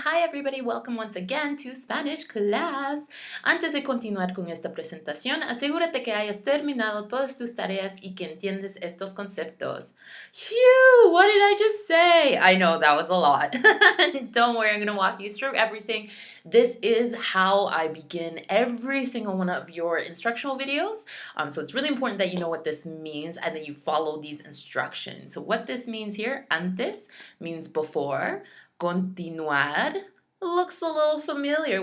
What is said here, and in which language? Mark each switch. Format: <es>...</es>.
<en>Hi everybody, welcome once again to Spanish class.</en> <es>Antes de continuar con esta presentación, asegúrate que hayas terminado todas tus tareas y que entiendes estos conceptos.</es> <en>Phew, what did I just say? I know that was a lot. Don't worry, I'm going to walk you through everything. This is how I begin every single one of your instructional videos. So it's really important that you know what this means and that you follow these instructions. So what this means here, antes, means before. Continuar looks a little familiar.</en>